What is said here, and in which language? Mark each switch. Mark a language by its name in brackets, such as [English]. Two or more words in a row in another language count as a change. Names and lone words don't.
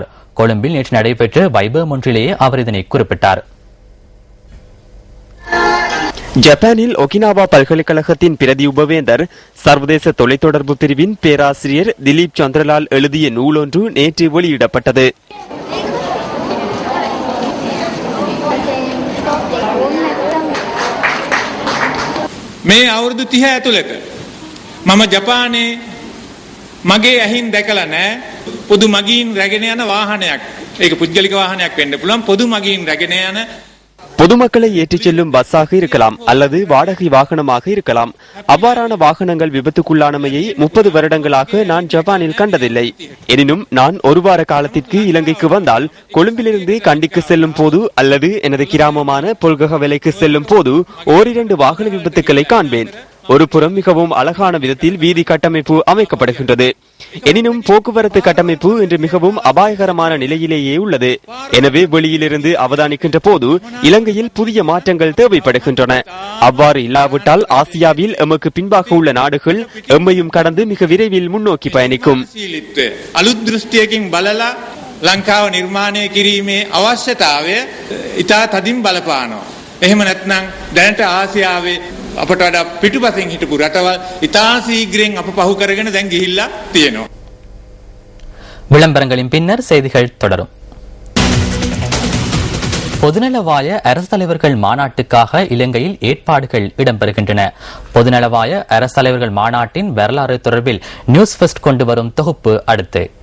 [Tamil] கொழும்பில் நேற்று நடைபெற்ற வைபவம் ஒன்றிலேயே அவர் இதனை குறிப்பிட்டார். ஜப்பானில் ஒகினாவா பல்கலைக்கழகத்தின் பிரதி உபவேந்தர் சர்வதேச தொலைத்தொடர்பு பிரிவின் பேராசிரியர் திலீப் சந்திரலால் எழுதிய நூலொன்று நேற்று வெளியிடப்பட்டது. [Sinhala] මේ අවුරුදු 30 ඇතුළත මම ජපානයේ මගේ ඇහින් දැකලා නැහැ පොදු මගීන් රැගෙන යන වාහනයක්. ඒක පුද්ගලික වාහනයක් වෙන්න පුළුවන්. පොදු මගීන් රැගෙන යන [Tamil] பொதுமக்களை ஏற்றிச் செல்லும் பஸ்ஸாக இருக்கலாம் அல்லது வாடகை வாகனமாக இருக்கலாம். அவ்வாறான வாகனங்கள் விபத்துக்குள்ளானமையை 30 வருடங்களாக நான் ஜப்பானில் கண்டதில்லை. எனினும் நான் ஒரு வார காலத்திற்கு இலங்கைக்கு வந்தால் கொழும்பிலிருந்து கண்டிக்கு செல்லும் போது அல்லது எனது கிராமமான பொல்ககவலைக்கு செல்லும் போது ஓரிரண்டு வாகன விபத்துக்களை காண்பேன். ஒரு புறம் மிகவும் அழகான விதத்தில் வீதி கட்டமைப்பு அமைக்கப்படுகின்றது. எனினும் போக்குவரத்து கட்டமைப்பு இன்று மிகவும் அபாயகரமான நிலையிலேயே உள்ளது. எனவே வெளியிலிருந்து அவதானிக்கின்ற போது இலங்கையில் புதிய மாற்றங்கள் தேவைப்படுகின்றன. அவ்வாறு இல்லாவிட்டால் ஆசியாவில் எமக்கு பின்பாக உள்ள நாடுகள் எம்மையும் கடந்து மிக விரைவில் முன்னோக்கி பயணிக்கும். [Sinhala] අලුත් දෘෂ්ටියකින් බලලා ලංකාව නිර්මාණය කිරීමේ අවශ්‍යතාවය ඉතා තදින් බලපානවා. එහෙම නැත්නම් දැනට ආසියාවේ අපට වඩා පිටුපසින් හිටපු රටවල් ඉතා ශීඝ්‍රයෙන් අප පහු කරගෙන දැන් ගිහිල්ලා තියෙනවා. [Tamil] விளம்பரங்களின் பின்னர் செய்திகள் தொடரும். பொதுநலவாய அரசு தலைவர்கள் மாநாட்டுக்காக இலங்கையில் ஏற்பாடுகள் இடம்பெறுகின்றன. பொதுநலவாய அரசு தலைவர்கள் மாநாட்டின் வரலாறு தொடர்பில் நியூஸ் ஃபர்ஸ்ட் கொண்டு வரும் தொகுப்பு அடுத்து.